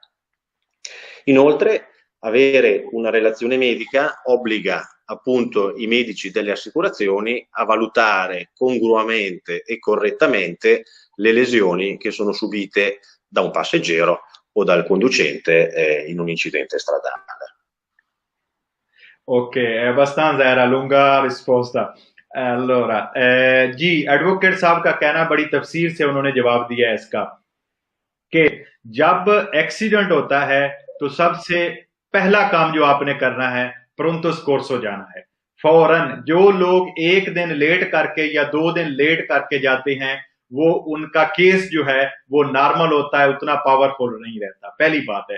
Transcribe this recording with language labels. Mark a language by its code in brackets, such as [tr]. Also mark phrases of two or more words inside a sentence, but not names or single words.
[it] Inoltre avere una relazione medica obbliga appunto i medici delle assicurazioni a valutare congruamente e correttamente le lesioni che sono subite da un passeggero o dal conducente in un incidente stradale. Ok, era lunga risposta. [hi] Allora जी, एडवोकेट साहब का कहना बड़ी तफसीर से उन्होंने जवाब दिया है इसका, कि जब एक्सीडेंट होता है तो सबसे पहला काम जो आपने करना है [it] pronto soccorso [hi] जाना है फौरन। जो लोग एक दिन लेट करके या 2 दिन लेट करके जाते हैं, वो उनका केस जो है वो नॉर्मल होता है, उतना पावरफुल नहीं रहता, पहली बात है।